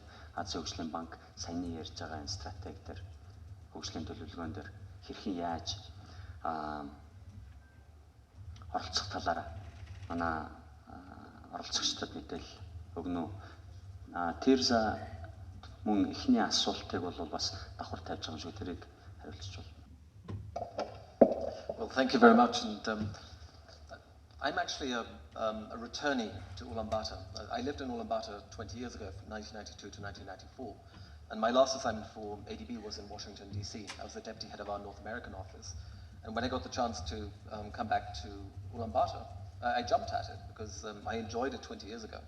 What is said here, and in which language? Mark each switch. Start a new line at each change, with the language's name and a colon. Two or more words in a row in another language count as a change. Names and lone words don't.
Mongolian: Азийн хөгжлийн банк саяны ярьж байгаа энэ стратеги дээр хөгжлийн төлөвлөгөөн дээр хэрхэн яаж оролцох талаараа манай оролцогчдод мэдээлэл өгнө үү? Тэрза мөн эхний асуултыг бол бас давхар тавьж байгаа юм шиг тэрийг хариулчих болно.
English: Well, thank you very much. And I'm actually a returnee to Ulaanbaatar. I lived in Ulaanbaatar 20 years ago, from 1992 to 1994. And my last assignment for ADB was in Washington, D.C. I was the deputy head of our North American office. And when I got the chance to come back to Ulaanbaatar, I jumped at it because I enjoyed it 20 years ago.